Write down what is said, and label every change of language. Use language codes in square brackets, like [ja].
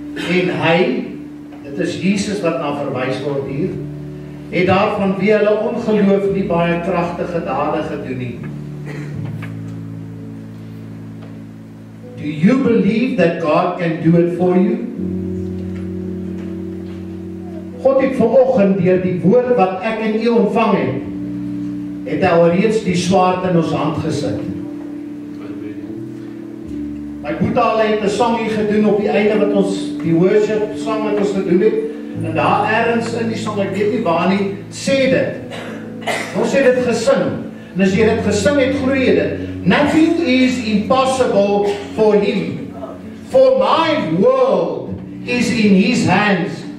[af] En hy, dit is Jesus wat na verwys word hier, het daarvan wie hulle ongeloof nie baie kragtige dade gedoen nie. [en] Do you believe that God can do it for you? [af] God het vanoggend deur die woord wat ek en u ontvang het hy alreeds die swaard in ons hand gesit. My boeta het 'n songie gedoen op die einde wat ons die worship sang wat ons gedoen het. En daar ergens in die song, ek weet nie waar nie, sê dit. Ons het dit gesing. En as jy dit gesing het, glo jy dit. [en] Nothing is impossible for him. For my world is in his hands.